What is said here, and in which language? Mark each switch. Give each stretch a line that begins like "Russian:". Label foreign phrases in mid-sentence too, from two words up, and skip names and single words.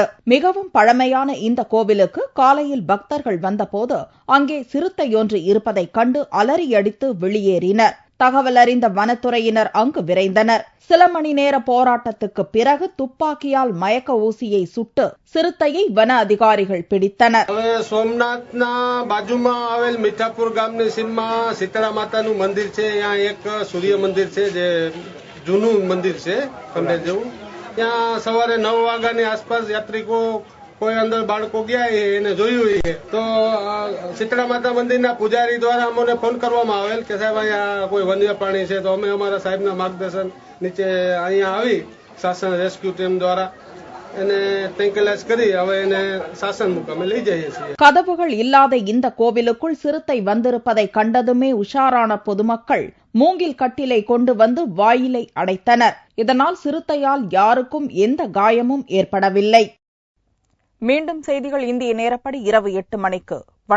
Tamil: மிகவும் பழமையான இந்த கோவிலுக்கு காலையில் பக்தர்கள் வந்தபோது அங்கே சிறுத்தையொன்று இருப்பதைக் கண்டு அலறியடித்து வெளியேறினர். தகவல் அறிந்த வனத்துறையினர் அங்கு விரைந்தனர். சில மணி நேர போராட்டத்துக்கு பிறகு துப்பாக்கியால் மயக்க ஊசியை சுட்டு சிறுத்தையை வன அதிகாரிகள் பிடித்தனர்.
Gujarati: સોમનાથના બાજુમાં આવેલ મીઠાપુર ગામની સીમમાં શીતળા માતાનું મંદિર છે. ત્યાં એક સૂર્ય મંદિર છે જે જૂનું મંદિર છે ખંડેર જેવું. ત્યાં સવારે 9 વાગ્યાની આસપાસ યાત્રિકો કોઈ અંદર બાળકો ગયા એને જોયું તો શીતળા માતા મંદિરના પૂજારી દ્વારા અમને ફોન કરવામાં આવેલ કે સાહેબ અહીંયા કોઈ વન્ય પ્રાણી છે. તો અમે અમારા સાહેબના માર્ગદર્શન નીચે અહીંયા આવી શાસન
English: rescue team
Gujarati: દ્વારા એને ટેન્કલાઇઝ કરી હવે એને શાસન મુકામે લઈ જઈએ છીએ.
Tamil: கதவுகள் இல்லாத இந்த கோவிலுக்குள் சிறுத்தை வந்திருப்பதை கண்டதுமே உஷாரான பொதுமக்கள் மூங்கில் கட்டிலை கொண்டு வந்து வாயிலை அடைத்தனர். இதனால் சிறுத்தையால் யாருக்கும் எந்த காயமும் ஏற்படவில்லை. மீண்டும் செய்திகள் இந்திய நேரப்படி இரவு 8 மணிக்கு.